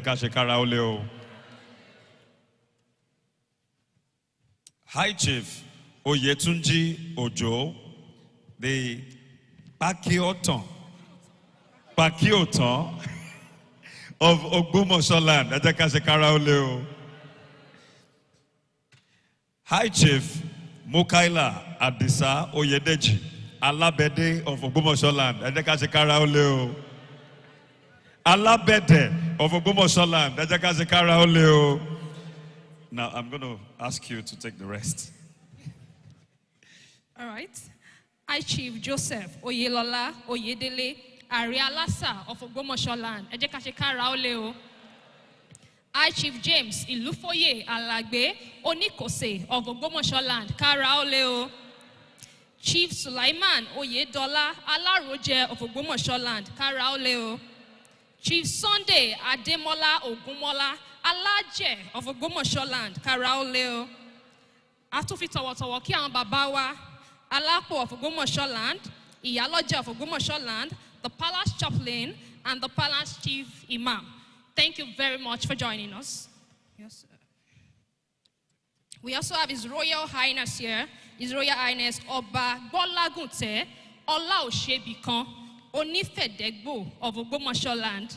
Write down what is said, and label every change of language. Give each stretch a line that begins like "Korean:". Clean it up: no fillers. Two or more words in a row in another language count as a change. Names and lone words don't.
English: High Chief Oyetunji Ojo, the Pakioton of Ogbomoso land. High Chief Mukaila Adisa Oyedeji Alabede of Ogbomoso land. Alabede of Ogbomoso land. Now I'm going to ask you to take the rest. All right. High Chief Joseph Oyelola Oyedele Arialasa of Ogbomoso land. High Chief James Ilufoye Alagbe Onikose of Ogbomoso land.
Yoruba: Karaoleo.
English: Chief Sulaiman Oyedola Alaroje of Ogbomoso land.
Yoruba: Karaoleo.
English: Chief Sunday Ademola Ogunmola Alaje of Ogbomoso land, Karaoleo.
Yoruba: Atufi tọ̀wọ̀tọ̀wọ̀ kí àwọn bàbá wa,
English: Alapo of Ogbomoso land, Iyaloje of Ogbomoso land, the palace chaplain, and the palace chief imam. Thank you very much for joining us. Yes, sir. We also have His Royal Highness here, His Royal Highness Oba Gbolagunte Olaosebikan Onifedegbo of Ogbomoso land.